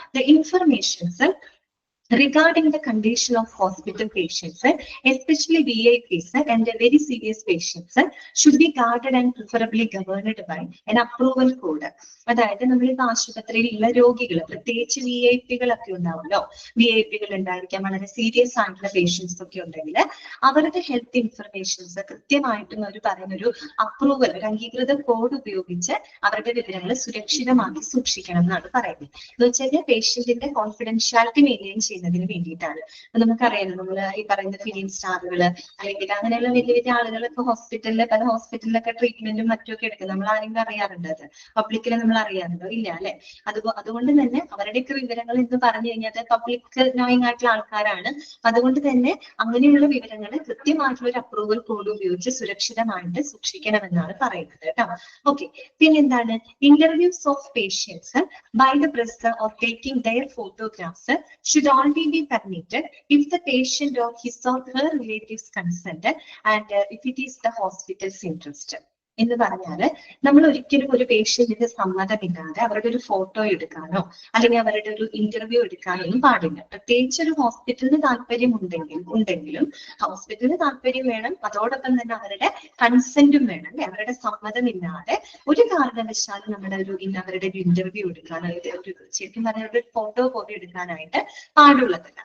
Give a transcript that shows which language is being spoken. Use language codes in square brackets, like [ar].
[en] The informations regarding the condition of hospital patients, especially VIPs and very serious patients, should be guarded and preferably governed by an approval code. [ml] അതായത് നമ്മളിപ്പോ ആശുപത്രിയിലുള്ള രോഗികൾ, പ്രത്യേകിച്ച് VIP-കളൊക്കെ ഉണ്ടാവുമല്ലോ, VIP-കൾ ഉണ്ടായിരിക്കാം, വളരെ serious ആയിട്ടുള്ള patients ഒക്കെ ഉണ്ടെങ്കിൽ അവരുടെ ഹെൽത്ത് ഇൻഫർമേഷൻസ് കൃത്യമായിട്ടും അവർ പറയുന്നൊരു അപ്രൂവൽ, ഒരു അംഗീകൃത കോഡ് ഉപയോഗിച്ച് അവരുടെ വിവരങ്ങൾ സുരക്ഷിതമാക്കി സൂക്ഷിക്കണം എന്നാണ് പറയുന്നത്. എന്ന് വെച്ചാൽ പേഷ്യന്റിന്റെ കോൺഫിഡൻഷ്യാലിറ്റി മെയിൻറ്റെയിൻ ചെയ്യുന്നതിന് വേണ്ടിയിട്ടാണ്. നമുക്കറിയാലോ, നമ്മൾ ഈ പറയുന്ന ഫിലിം സ്റ്റാറുകള് അല്ലെങ്കിൽ അങ്ങനെയുള്ള വലിയ വലിയ ആളുകളൊക്കെ പല ഹോസ്പിറ്റലിലൊക്കെ ട്രീറ്റ്മെന്റും മറ്റുമൊക്കെ എടുക്കും. നമ്മൾ ആരെങ്കിലും അറിയാറുണ്ട് അത്? പബ്ലിക്കിൽ നമ്മൾ അറിയാറുണ്ടോ? ഇല്ല അല്ലെ? അതുകൊണ്ട് തന്നെ അവരുടെയൊക്കെ വിവരങ്ങൾ എന്ന് പറഞ്ഞു കഴിഞ്ഞാൽ പബ്ലിക് നോയിങ് ആയിട്ടുള്ള ആൾക്കാരാണ്. അതുകൊണ്ട് തന്നെ അങ്ങനെയുള്ള വിവരങ്ങൾ കൃത്യമായിട്ടുള്ള ഒരു അപ്രൂവൽ കോഡ് ഉപയോഗിച്ച് സുരക്ഷിതമായിട്ട് സൂക്ഷിക്കണമെന്നാണ് പറയുന്നത് കേട്ടോ. ഓക്കെ, പിന്നെന്താണ്? [en] Interviews of patients by the press or taking their photographs should only be permitted if the patient or his or her relatives consent and if it is the hospital's interest. [ml] എന്ന് പറഞ്ഞാല് നമ്മൾ ഒരിക്കലും ഒരു പേഷ്യന്റിന്റെ സമ്മതമില്ലാതെ അവരുടെ ഒരു photo എടുക്കാനോ അല്ലെങ്കിൽ അവരുടെ ഒരു ഇന്റർവ്യൂ എടുക്കാനോ ഒന്നും പാടില്ല. പ്രത്യേകിച്ച് ഒരു ഹോസ്പിറ്റലിന് താല്പര്യം ഉണ്ടെങ്കിലും ഹോസ്പിറ്റലിന് താല്പര്യം വേണം, അതോടൊപ്പം തന്നെ അവരുടെ കൺസെന്റും വേണം അല്ലെ? അവരുടെ സമ്മതമില്ലാതെ ഒരു കാരണവശാലും അവരുടെ ഒരു ഇന്റർവ്യൂ എടുക്കാനോ ഒരു ശരിക്കും പറഞ്ഞാൽ ഒരു ഫോട്ടോ പോലും എടുക്കാനായിട്ട് പാടുള്ളതല്ല.